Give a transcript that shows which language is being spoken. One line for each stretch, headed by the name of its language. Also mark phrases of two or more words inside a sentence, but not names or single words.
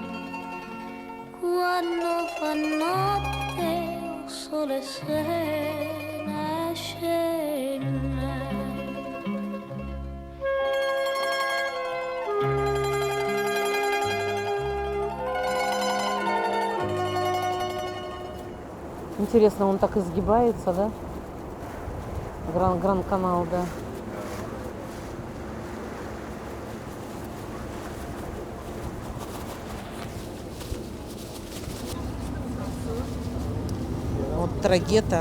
Italian: quando fa notte o sole se ne scende.
Russian: Интересно, он так изгибается, да? Гранд-канал, да. Вот Трагета.